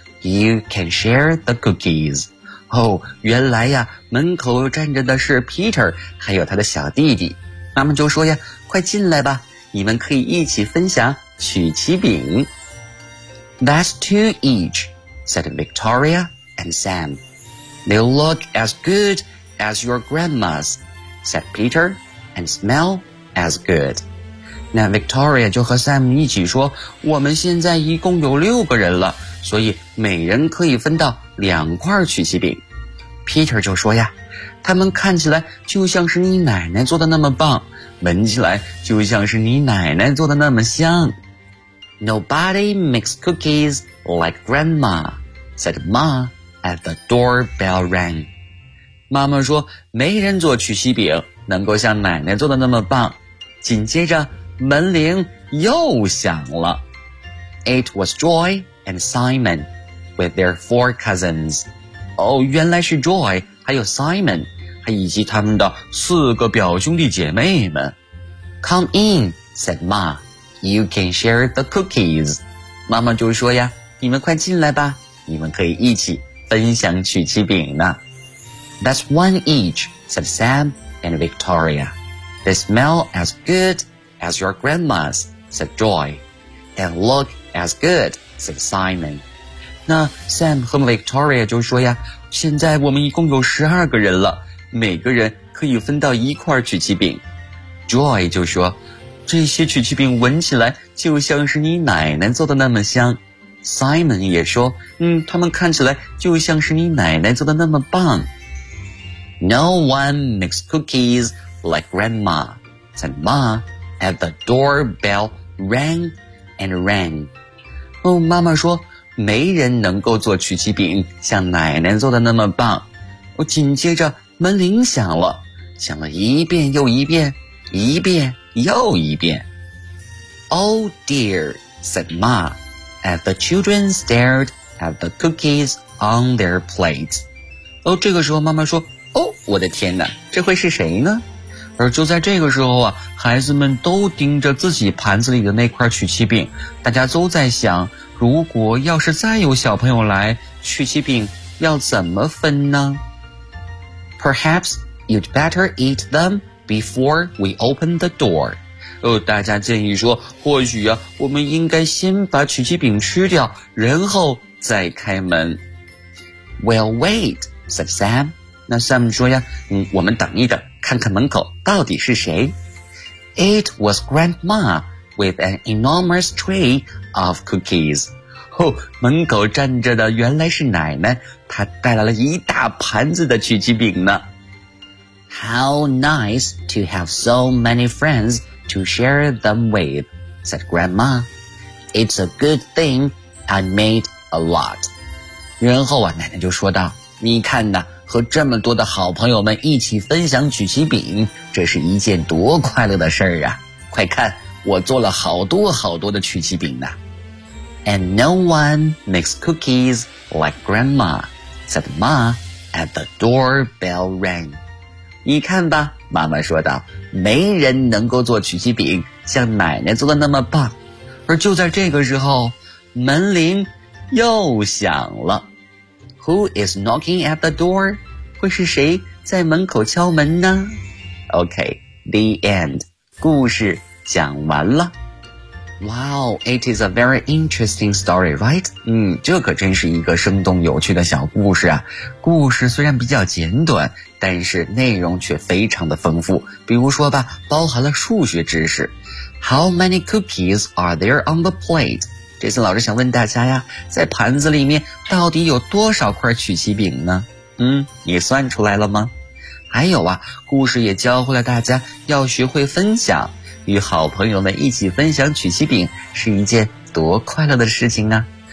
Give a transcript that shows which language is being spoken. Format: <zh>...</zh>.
<en>You can share the cookies.</en> <zh>哦，原来呀，门口站着的是 Peter 还有他的小弟弟。妈妈就说呀，快进来吧，你们可以一起分享曲奇饼。</zh> <en>That's two each, said Victoria and Sam. They look as good as your grandma's, said Peter, and smell as good.</en> <zh>那 Victoria 就和 Sam 一起说，我们现在一共有六个人了，所以每人可以分到两块曲奇饼。 Peter 就说呀，他们看起来就像是你奶奶做的那么棒，闻起来就像是你奶奶做的那么香。</zh> <en>Nobody makes cookies like grandma, said Ma as the doorbell rang.</en> <zh>妈妈说，没人做曲奇饼能够像奶奶做的那么棒。紧接着门铃又响了。</zh> <en>It was Joy and Simon with their four cousins.</en> <zh>哦，原来是 Joy还有 Simon, 还以及他们的四个表兄弟姐妹们。</zh> <en>Come in, said Ma, you can share the cookies.</en> <zh>妈妈就说呀，你们快进来吧，你们可以一起分享曲奇饼呢。</zh> <en>That's one each, said Sam and Victoria. They smell as good as your grandma's, said Joy. And look as good, said Simon.</en> <zh>那 Sam 和 Victoria 就说呀，现在我们一共有12个人了，每个人可以分到一块曲奇饼。 Joy 就说，这些曲奇饼闻起来就像是你奶奶做的那么香。 Simon 也说，他们看起来就像是你奶奶做的那么棒。</zh> <en>No one makes cookies like grandma, said Ma as the doorbell rang and rang.</en> <zh>哦，妈妈说没人能够做曲奇饼像奶奶做的那么棒。我紧接着门铃响了，响了一遍又一遍，一遍又一遍。</zh> <en>Oh dear, said Ma, as the children stared at the cookies on their plates.</en> <zh>哦，这个时候妈妈说，哦，我的天哪，这会是谁呢？而就在这个时候啊，孩子们都盯着自己盘子里的那块曲奇饼，大家都在想，如果要是再有小朋友来，曲奇饼要怎么分呢？</zh> <en>Perhaps you'd better eat them before we open the door.</en> <zh>哦，大家建议说，或许啊，我们应该先把曲奇饼吃掉，然后再开门。</zh> <en>We'll wait, said Sam.</en> <zh>那 Sam 说呀，我们等一等，看看门口到底是谁。</zh> <en>It was Grandma with an enormous tray of cookies.</en> <zh>哦，门口站着的原来是奶奶，她带来了一大盘子的曲奇饼呢。</zh> <en>How nice to have so many friends to share them with, said Grandma. It's a good thing I made a lot.</en> <zh>然后啊，奶奶就说道，你看呢，和这么多的好朋友们一起分享曲奇饼，这是一件多快乐的事儿啊！快看，我做了好多好多的曲奇饼呢。</zh> <en>And no one makes cookies like grandma, said Ma as the doorbell rang.</en> <zh>你看吧，妈妈说道，没人能够做曲奇饼像奶奶做的那么棒。而就在这个时候，门铃又响了。</zh> <en>Who is knocking at the door?</en> <zh>会是谁在门口敲门呢？</zh> <en>OK, the end.</en> <zh>故事讲完了。</zh> <en>Wow, it is a very interesting story, right?</en> <zh>这可真是一个生动有趣的小故事啊。故事虽然比较简短，但是内容却非常的丰富。比如说吧，包含了数学知识。</zh> <en>How many cookies are there on the plate?</en> <zh>这次老师想问大家呀，在盘子里面到底有多少块曲奇饼呢？你算出来了吗？还有啊，故事也教会了大家要学会分享，与好朋友们一起分享曲奇饼是一件多快乐的事情啊。</zh>